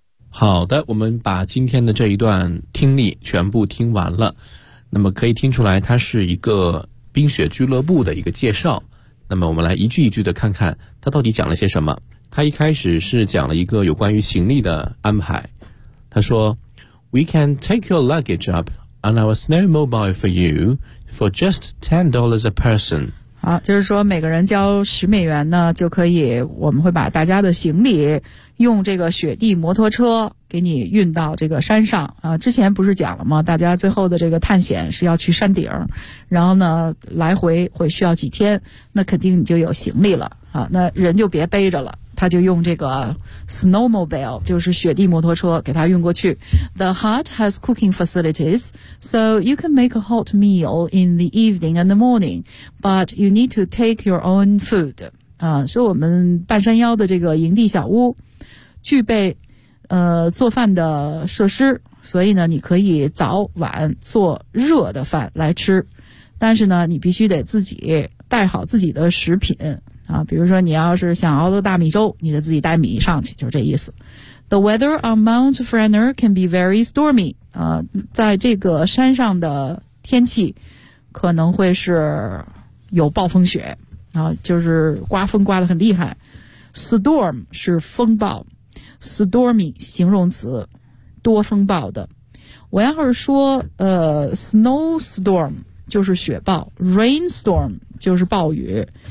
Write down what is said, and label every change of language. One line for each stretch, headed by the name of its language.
Chinese: 好的，我们把今天的这一段听力全部听完了。那么可以听出来它是一个冰雪俱乐部的一个介绍。那么我们来一句一句的看看它到底讲了些什么。它一开始是讲了一个有关于行李的安排。
English: 它说 We can take your luggage up on our snowmobile for you for just $10 a person.
Chinese: 好，就是说每个人交10美元呢就可以，我们会把大家的行李用这个雪地摩托车给你运到这个山上啊。之前不是讲了吗，大家最后的这个探险是要去山顶，然后呢来回会需要几天，那肯定你就有行李了啊，那人就别背着了，他就用这个 snowmobile 就是雪地摩托车给他运过去。
English: The hut has cooking facilities, so you can make a hot meal in the evening and the morning, but you need to take your own food.
Chinese: 说我们半山腰的这个营地小屋具备做饭的设施，所以呢你可以早晚做热的饭来吃，但是呢你必须得自己带好自己的食品啊，比如说你要是想熬个大米粥，你得自己带米上去，就是这意思。
English: The weather on Mount Frenna can be very stormy.
Chinese: 在这个山上的天气可能会是有暴风雪啊，就是刮风刮得很厉害。 Storm 是风暴 ，stormy 形容词，多风暴的。我要是说snowstorm 就是雪暴 ，rainstorm 就是暴雨。